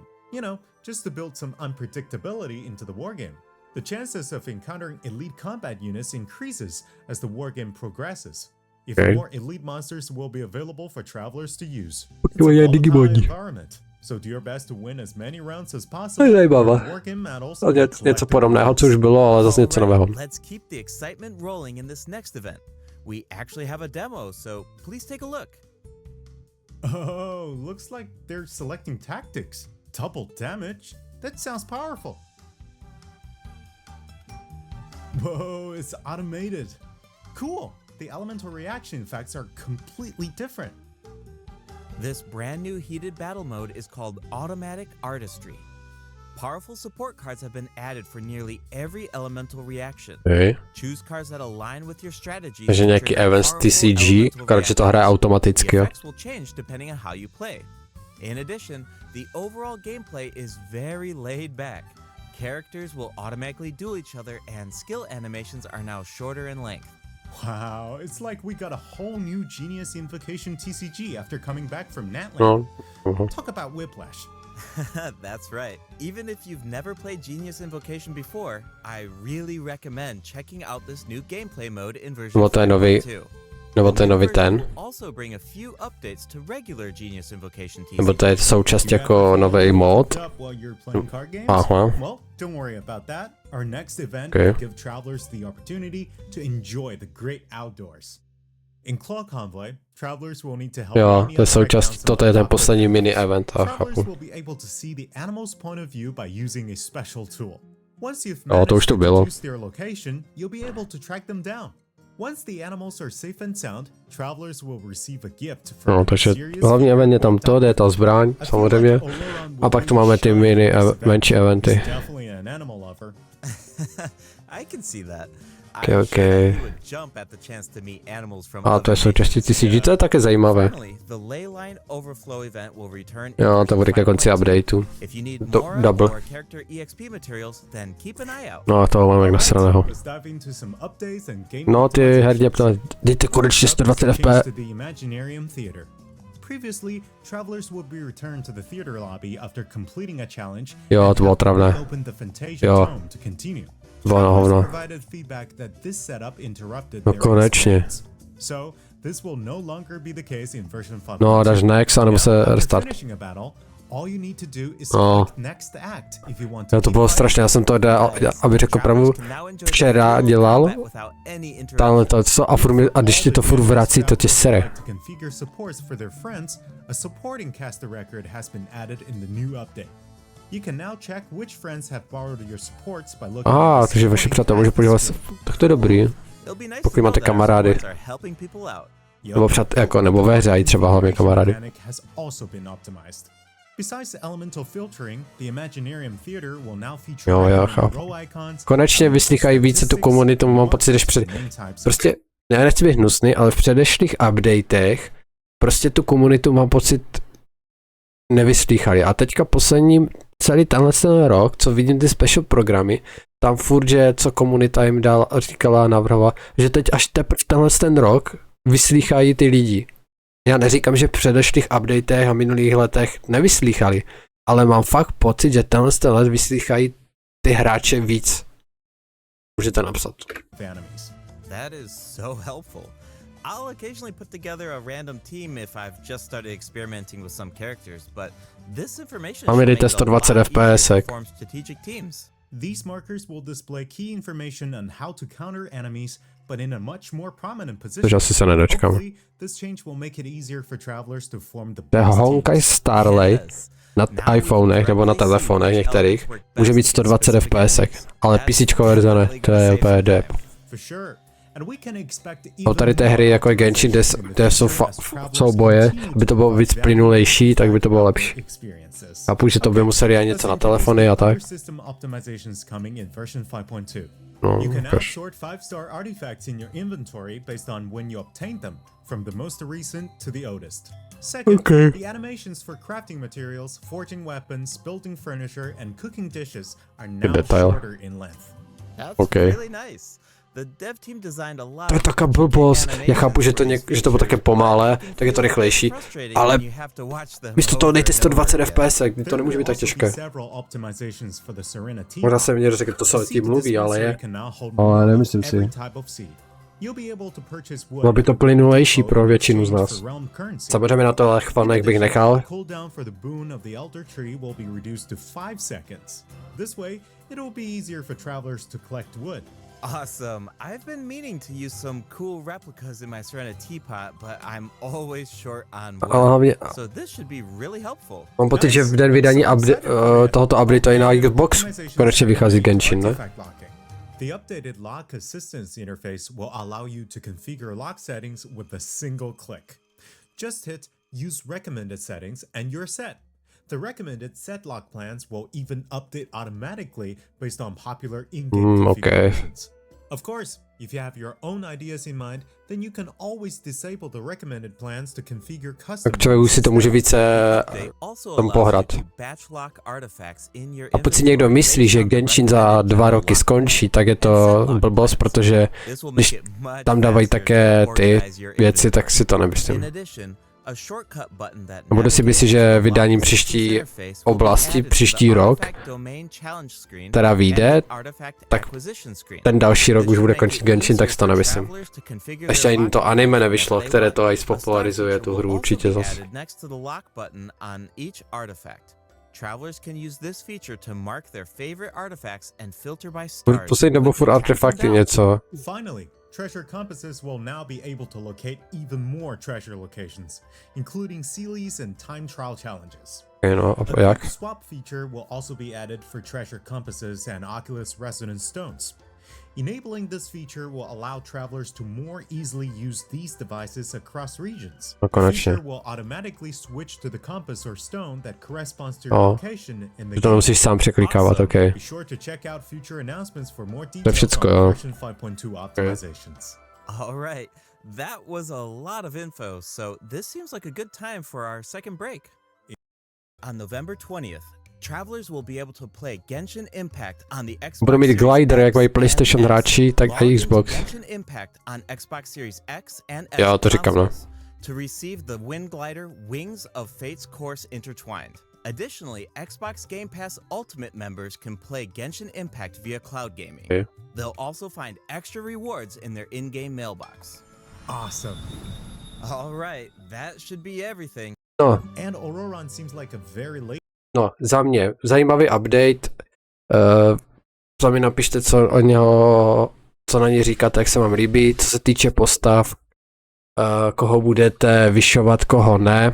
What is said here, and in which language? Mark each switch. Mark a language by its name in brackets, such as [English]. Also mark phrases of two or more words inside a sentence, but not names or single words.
[English] You know, just to build some unpredictability into the wargame. The chances of encountering elite combat units increases as the wargame progresses. Even more elite monsters will be available for travelers to use. It's a volatile environment, so do your best to win as many rounds as possible. Wargame medals. [Czech] Něco podobného, co už bylo, ale zase něco nového. [English] Let's keep the excitement rolling in this next event. We actually have a demo, so please take a look. Oh, looks like they're selecting tactics. Double damage? That sounds powerful. Whoa, it's automated. Cool. The elemental reaction effects are completely different. This brand new heated battle mode is called Automatic Artistry. Powerful support cards have been added for nearly every elemental reaction. Okay. Choose cards that align with your strategy. [Czech] Takže nějaký events TCG, akorát, že to hraje automaticky, jo. [English] The effects will change depending on how you play. In addition, the overall gameplay is very laid back. Characters will automatically duel each other, and skill animations are now shorter in length. Wow, it's like we got a whole new Genius Invocation TCG after coming back from Natland. No. Talk about whiplash. That's right. Even if you've never played Genius Invocation before, I really recommend checking out this new gameplay mode in version [Czech] Nebo to je nový, [English] 4.2. [Czech] nebo to je nový ten, [English] Also bring a few updates to regular Genius Invocation [Czech] nebo to je [English] TCG. [Czech] součást jako nový mod. Aha. [English] Well, don't worry about that. Our next event Okay. will give travelers the opportunity to enjoy the great outdoors. In Claw Convoy, travelers will need to help [Czech] Jo, [English] many [Czech] to je [English] other [Czech] součást, [English] breakdowns [Czech] toto [English] in [Czech] je [English] the [Czech] ten [English] top [Czech] poslední [English] areas. [Czech] mini event, a [English] Travelers [Czech] chápu. [English] will be able to see the animal's point of view by using a special tool. Once you've [Czech] No, to už [English] managed to [Czech] to bylo. [English] deduce their location, you'll be able to track them down. Once the animals are safe and sound, travelers will receive a gift from [Czech] No, [English] the [Czech] takže [English] mysterious [Czech] hlavní event je tam to, je ta zbraň, [English] I feel [Czech] samozřejmě. [English] like Oloron will [Czech] A pak [English] be [Czech] tu máme ty [English] shy [Czech] mini, [English] at this event. [Czech] menší eventy. [English] He's definitely an animal lover. I can see that. Okay, I'm [Czech] okay. [English] sure that you would jump at the chance to meet animals from [Czech] A to [English] other [Czech] je součástí [English] regions. [Czech] TCG, to je také zajímavé. [English] Finally, the Leyline Overflow event will return in [Czech] Jo, to [English] version [Czech] bude ke konci [English] 5.2. [Czech] updateu. [English] If you need Do- more double. or character EXP materials, then keep an eye out. [Czech] No a toho mám jak nasraného. [English] Let's dive into some updates and game [Czech] No ty [English] optimizations. [Czech] hrdě ptali, dejte konečně 120 [English] Change [Czech] FPS. [English] to the Imaginarium Theater. Previously, travelers would be returned to the theater lobby after completing a challenge. [Czech] Jo, [English] and [Czech] to bylo [English] have to [Czech] travné. [English] reopen the Fantasia [Czech] Jo. [English] Dome to continue. [Czech] Bylo na hovno. [English] Travelers provided feedback that this setup interrupted [Czech] No [English] their [Czech] konečně. [English] experience. So, this will no longer be the case in version 5. [Czech] No, dáš next, anebo se restart. [English] Finishing a battle, all you need to do is [Czech] No. [English] select next act if you want to [Czech] Jo, to [English] keep [Czech] bylo [English] fighting. [Czech] strašné, já jsem to, aby řekl pravdu, včera dělal, tamhle to, co, a když ti to furt vrací, to tě sere. [English] To configure supports for their friends, a supporting caster record has been added in the new update. You can now check which friends have borrowed your supports by looking [Czech] A, [English] at the [Czech] takže vaši [English] supporting [Czech] přátelé může [English] cast [Czech] podívat [English] list. [Czech] se, tak to je dobrý. pokud máte kamarády. Nebo jako, nebo ve hře, i třeba hlavně kamarády. [English] Has also been optimized. Besides the elemental filtering, the Imaginarium Theater will now feature [Czech] Jo, já [English] recommended [Czech] chápu. [English] role icons, [Czech] Konečně vyslýchají více tu komunitu, mám pocit, že prostě, já nechci být hnusný, ale v předešlých updatech prostě tu komunitu mám pocit nevyslýchali. A teďka poslední celý ten rok, co vidím ty special programy, tam furt, že co komunita jim říkala a navrhovala, že teď až teprve ten rok vyslýchají ty lidi. Já neříkám, že v předešlých updatech a minulých letech nevyslýchali, ale mám fakt pocit, že ten let vyslýchají ty hráče víc. Můžete napsat. [English] That is so helpful. I'll occasionally put together a random team if I've just started experimenting with some characters, but this information [Czech] Máme dejte 120 FPS. [English] form strategic teams. These markers will display key information on how to counter enemies, but in a much more prominent position. Takže asi se nedočkám. Hopefully, this change will make it easier for travelers to form the [Czech] To je [English] best [Czech] Honkai [English] teams. [Czech] Starlight [English] Yes. [Czech] na iPhonech nebo na telefonech některých. Může mít 120 FPS, ale PC verze ne, to je úplně dep. [English] For sure. And we can expect [Czech] Jsou tady ty hry jako je Genshin, kde jsou boje, aby to bylo víc plynulejší, tak by to bylo lepší. Chápu, že to by museli aj něco na telefony a tak. No, [English] You can now [Czech] ukáž. [English] sort 5-star artifacts in your inventory based on when you obtained them, from the most recent to the oldest. Second, [Czech] Okay. [English] the animations for crafting materials, forging weapons, building furniture, and cooking dishes are now [Czech] detail. [English] shorter in length. That's [Czech] Okay. [English] really nice. The dev team designed a lot [Czech] To je [English] of [Czech] taká [English] unique [Czech] blbost. Já [English] animations [Czech] chápu, že to, že to bylo také pomalé, tak je to rychlejší, ale místo toho dejte 120 FPS, to nemůže být tak těžké. Možná se mě řekl, to se tím mluví, ale je. Ale nemyslím si. Bylo by to plynulejší pro většinu z nás. Samozřejmě na to chvalných bych nechal. [English] Awesome. I've been meaning to use some cool replicas in my Serena teapot, but I'm always short on [Czech] Ale hlavně, [English] wood. So this should be really helpful. [Czech] mám pocit, že v den vydání tohoto updateu i na Xbox konečně vychází Genshin, ne? [English] The updated lock assistance interface will allow you to configure lock settings with a single click. Just hit Use Recommended Settings and you're set. The recommended set lock plans will even update automatically based on popular in-game configurations. Of course, if you have your own ideas in mind, then you can always disable the recommended plans to configure custom. [Czech] Tak člověk už si to může více tam pohrát. A pokud si někdo myslí, že Genshin za 2 roky skončí, tak je to blbost, protože když tam dávají také ty věci, tak si to nemyslím. A budu si myslet, že vydáním příští oblasti, příští rok, která vyjde, tak ten další rok už bude končit Genshin, tak si to nemyslím. Ještě ani to anime nevyšlo, které to i spopularizuje tu hru určitě zase. [English] Travelers can use this feature to mark their favorite artifacts and filter by [Czech] V [English] stars. [Czech] poslední dobou furt artefakty něco. [English] Finally, treasure compasses will now be able to locate even more treasure locations, including Sealies and time trial challenges. [Czech] No, [English] A [Czech] a jak? [English] quick swap feature will also be added for treasure compasses and Oculus resonance stones. Enabling this feature will allow travelers to more easily use these devices across regions. [Czech] No, [English] The [Czech] konečně. [English] feature will automatically switch to the compass or stone that corresponds to your location in the [Czech] To [English] game. [Czech] musíš sám překlikávat, ok. [English] Be sure to check out future announcements for more [Czech] To je [English] details [Czech] všecko, [English] on [Czech] jo. [English] version 5.2 optimizations. All right, that was a lot of info, so this seems like a good time for our second break. On November 20th, travelers will be able to play Genshin Impact on the Xbox [Czech] Budu mít [English] Series [Czech] glider, jak [English] X [Czech] mají [English] and PlayStation S. [Czech] hráči, tak [English] Log [Czech] i [English] into [Czech] Xbox. [English] Genshin Impact on Xbox Series X and S [Czech] Jo, to říkám, no. [English] consoles to receive the Wind Glider Wings of Fate's Course Intertwined. Additionally, Xbox Game Pass Ultimate members can play Genshin Impact via cloud gaming. Okay. They'll also find extra rewards in their in-game mailbox. Awesome. All right, that should be everything. [Czech] No, [English] And Auroran seems like a very late. [Czech] no, za mě zajímavý update. Sami napište, co o něho, co na něj říkáte, jak se vám líbí, co se týče postav, koho budete vyšovat, koho ne.